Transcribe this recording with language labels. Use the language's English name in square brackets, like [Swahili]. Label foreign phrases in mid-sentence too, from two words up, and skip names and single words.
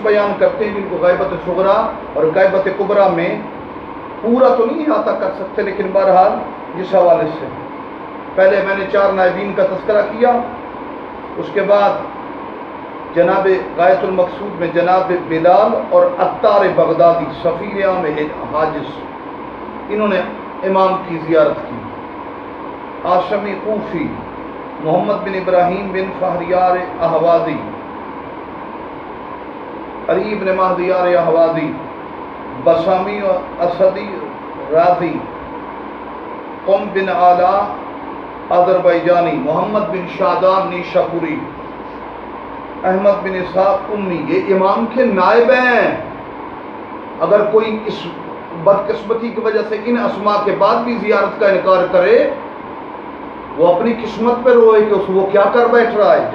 [Urdu] بیان کرتے ہیں جن کو غیبت صغریٰ اور غیبت کبریٰ میں پورا تو نہیں احاطہ کر سکتے، لیکن بہرحال جس حوالے سے پہلے میں نے 4 نائبین کا تذکرہ کیا، اس کے بعد جناب غایت المقصود میں جناب بلال اور عطار بغدادی سفیر عام حاجز، انہوں نے امام کی زیارت کی۔ آشمی کوفی، محمد بن ابراہیم بن فہریار احوازی، علی بن مہدیار احوازی، بسامی و اسدی رازی، قم بن آلا آذربائیجانی، محمد بن شادان نیشاپوری، احمد بن اسحاق امی، یہ امام کے نائب ہیں۔ اگر کوئی اس بدقسمتی کی وجہ سے ان اسماء کے بعد بھی زیارت کا انکار کرے، وہ اپنی قسمت پہ روئے کہ وہ کیا کر بیٹھ رہا ہے۔